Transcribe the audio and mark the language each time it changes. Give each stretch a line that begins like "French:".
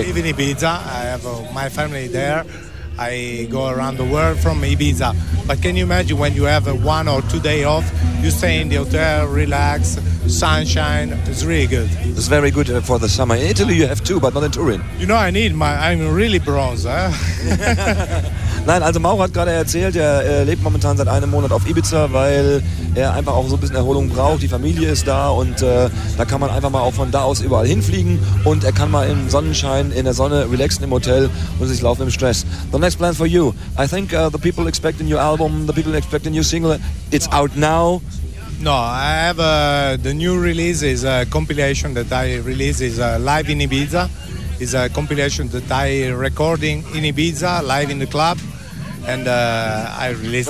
English: I live in Ibiza. I have my family there. I go around the world from Ibiza. But can you imagine when you have a 1 or 2 day off, you stay in the hotel, relax, sunshine, it's really good. It's very good for the summer. In Italy you have too, but not in Turin. You know, I'm really bronze. Eh?
German: Nein, also Mauro hat gerade erzählt, er lebt momentan seit einem Monat auf Ibiza, weil er einfach auch so ein bisschen Erholung braucht. Die Familie ist da und da kann man einfach mal auch von da aus überall hinfliegen und er kann mal im Sonnenschein, in der Sonne relaxen im Hotel und sich laufen im Stress.
English: The next plan for you. I think the people expect a new album, the people expect a new single. It's out now. No, I have the new release is a compilation that I release is Live in Ibiza. It's a compilation that I recording in Ibiza, live in the club, and I released.